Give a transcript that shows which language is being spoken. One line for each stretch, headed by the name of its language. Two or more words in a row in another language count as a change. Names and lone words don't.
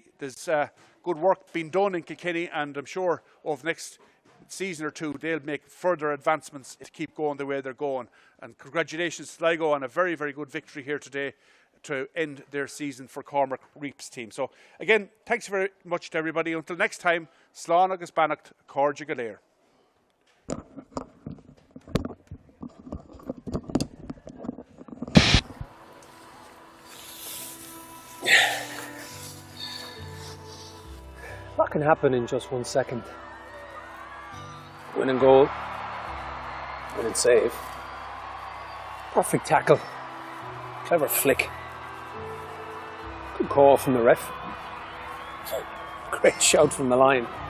English: There's good work being done in Kilkenny, and I'm sure over the next season or two they'll make further advancements to keep going the way they're going. And congratulations to Sligo on a very, very good victory here today to end their season for Cormac Reap's team. So again, thanks very much to everybody. Until next time,
Irish: Slán agus Bannacht, Córdia go léir.
English: A lot can happen in just 1 second. Winning goal, winning save, perfect tackle, clever flick, good call from the ref, great shout from the line.